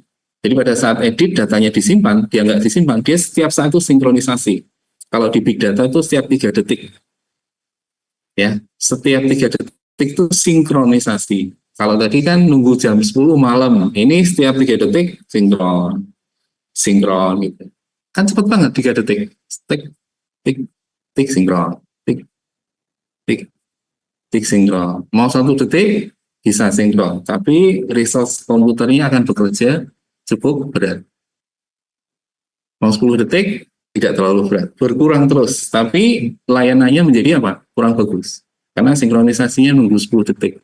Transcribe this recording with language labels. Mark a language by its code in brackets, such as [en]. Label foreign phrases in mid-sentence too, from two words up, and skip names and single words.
[id] Jadi pada saat edit datanya disimpan, dia nggak disimpan, dia setiap saat itu sinkronisasi. Kalau di [en] big data [id] itu setiap 3 detik, ya, setiap 3 detik itu sinkronisasi. Kalau tadi kan nunggu jam 10 malam, ini setiap 3 detik sinkron gitu. Kan cepet banget 3 detik, tik, tik, tik sinkron, tik, tik, tik sinkron. Mau 1 detik bisa sinkron, tapi resource komputernya akan bekerja cukup berat. Mau 10 detik tidak terlalu berat, berkurang terus, tapi layanannya menjadi apa? Kurang bagus, karena sinkronisasinya nunggu 10 detik.